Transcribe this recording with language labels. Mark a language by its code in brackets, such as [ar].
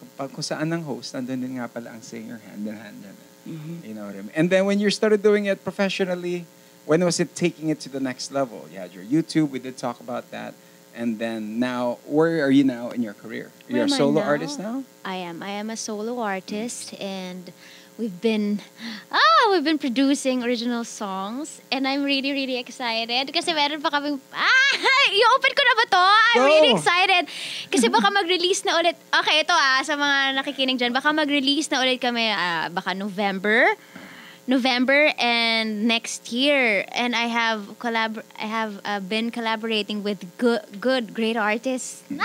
[tl] Kung saan ang host, nandun din nga pala ang singer, hand in hand. [en] You know what I mean? And then when you started doing it professionally, when was it taking it to the next level? You had your YouTube, we did talk about that. And then now, where are you now in your career? You're a solo artist now? I am a solo artist and we've been producing original songs and I'm really, really excited [tl] kasi meron pa kaming i-open ko na ba to? [en] I'm really excited [tl] kasi baka mag-release na ulit. Okay, ito sa mga nakikinig dyan, baka mag-release na ulit kami baka November. [en] November and next year. And I have been collaborating with great artists.